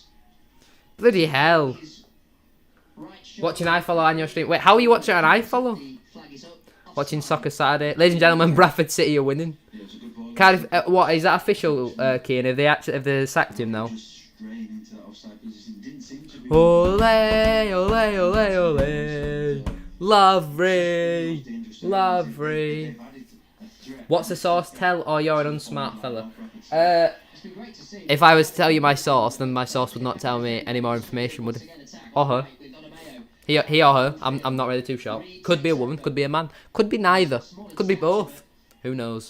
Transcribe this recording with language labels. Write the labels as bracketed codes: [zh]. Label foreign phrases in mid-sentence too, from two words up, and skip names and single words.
[en] Bloody hell. his right shoulder. Watching iFollow on your stream. Wait, how are you watching on iFollow? The flag is up. Watching Soccer Saturday. Ladies and gentlemen, Bradford City are winning. Yeah, it's a good ball. Cardiff, what, is that official, Keane? Have they sacked him now? Just straying into that offside position. Didn't seem to be. Ole, ole, ole, ole. Lavery. Lavery. What's the source? Tell or you're an unsmart fella. It's been great to see. If I was to tell you my source, then my source would not tell me any more information, would it? Or her. With Adamayo. He or her. I'm not really too sure. Could be a woman, could be a man. Could be neither. Could be both. Who knows?